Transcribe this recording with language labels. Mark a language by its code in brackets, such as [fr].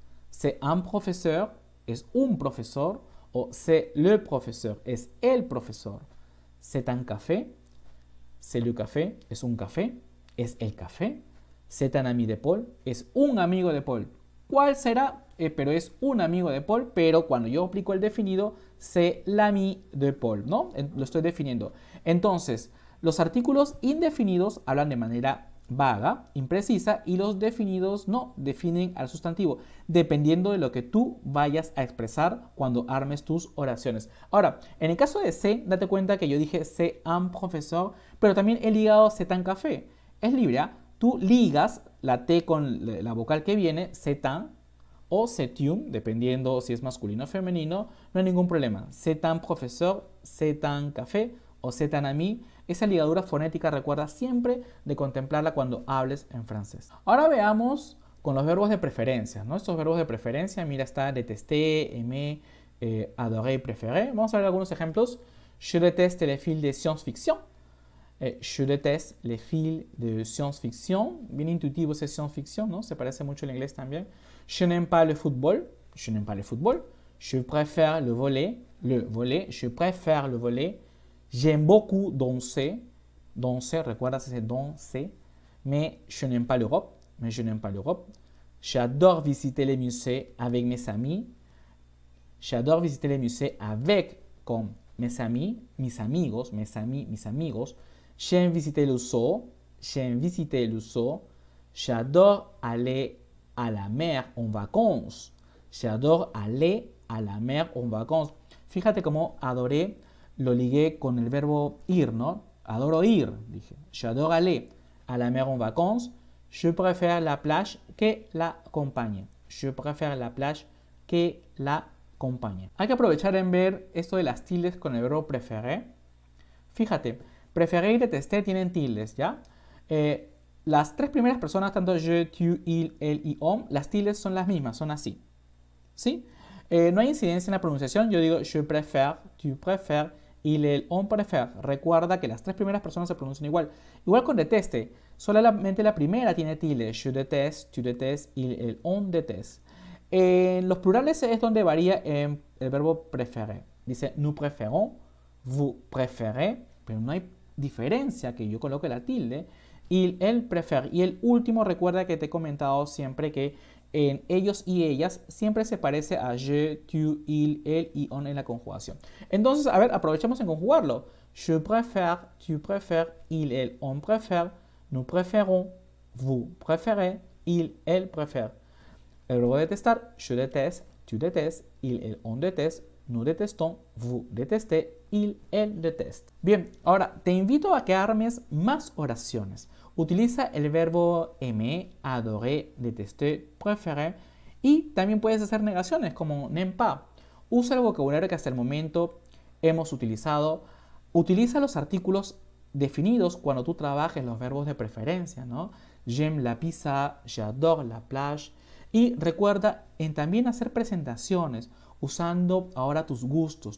[fr] C'est un professeur, [es] es un profesor. [fr] O c'est le professeur, [es] es el profesor. [fr] C'est un café, C'est le café, [es] es un café, es el café. [fr] C'est un ami de Paul, [es] es un amigo de Paul. ¿Cuál será? Pero es un amigo de Paul, pero cuando yo aplico el definido, [fr] c'est l'ami de Paul, [es] ¿no? Lo estoy definiendo. Entonces, los artículos indefinidos hablan de manera vaga, imprecisa, y los definidos no definen al sustantivo, dependiendo de lo que tú vayas a expresar cuando armes tus oraciones. Ahora, en el caso de c'est, date cuenta que yo dije [fr] c'est un professeur, [es] pero también he ligado [fr] c'est un café. [es] Es libre, ¿ah? Tú ligas la T con la vocal que viene, c'est un o c'est une, dependiendo si es masculino o femenino, no hay ningún problema. [fr] C'est un professeur, c'est un café o c'est un ami. [es] Esa ligadura fonética recuerda siempre de contemplarla cuando hables en francés. Ahora veamos con los verbos de preferencia, ¿no? Estos verbos de preferencia, mira, está détester, aimer, adorer, préférer. Vamos a ver algunos ejemplos. [fr] Je déteste les films de science-fiction. Je déteste les films de science-fiction. [es] Bien intuitivo ese science-fiction, ¿no? Se parece mucho al inglés también. [fr] Je n'aime pas le football. Je n'aime pas le football. Je préfère le volley. Le volley. Je préfère le volley. J'aime beaucoup danser. Danser, [es] recuerdas ese danser. [fr] Mais je n'aime pas l'Europe. Mais je n'aime pas l'Europe. J'adore visiter les musées avec mes amis. J'adore visiter les musées avec, con mes amis, [es] mis amigos, [fr] mes amis, mis amigos. J'aime visiter le zoo. J'aime visiter le zoo. J'adore aller à la mer en vacances. J'adore aller à la mer en vacances. [es] Fíjate cómo adoré lo ligué con el verbo ir, ¿no? Adoro ir, dije. [fr] J'adore aller à la mer en vacances. Je préfère la plage que [es] la compañía. [fr] Je préfère la plage que la compañía. [es] Hay que aprovechar en ver esto de las tildes con el verbo préférer. Fíjate, préférer y détester tienen tildes, ¿ya? Las tres primeras personas, tanto je, tu, il, elle y on, las tildes son las mismas, son así. ¿Sí? No hay incidencia en la pronunciación. Yo digo [fr] je préfère, tu préfères, il, elle, on préfère. [es] Recuerda que las tres primeras personas se pronuncian igual. Igual con deteste. Solamente la primera tiene tilde. [fr] Je déteste, tu détestes, il, elle, on déteste. [es] En los plurales es donde varía el verbo préférer. Dice [fr] nous préférons, vous préférez, [es] pero no hay diferencia que yo coloque la tilde. [fr] Il, elle préfère. [es] Y el último, recuerda que te he comentado siempre que en ellos y ellas siempre se parece a je, tu, il, elle y on en la conjugación. Entonces, a ver, aprovechamos en conjugarlo. [fr] Je préfère, tu préfères, il, elle, on préfère, nous préférons, vous préférez, il, elle préfère. [es] El verbo detestar, [fr] je déteste, tu détestes, il, elle, on déteste, nous détestons, vous détestez, il, elle déteste. [es] Bien, ahora te invito a que armes más oraciones. Utiliza el verbo aimer, adorer, détester, préférer y también puedes hacer negaciones como n'aime pas. Usa el vocabulario que hasta el momento hemos utilizado. Utiliza los artículos definidos cuando tú trabajes los verbos de preferencia, ¿no? [fr] J'aime la pizza, j'adore la plage. [es] Y recuerda en también hacer presentaciones usando ahora tus gustos.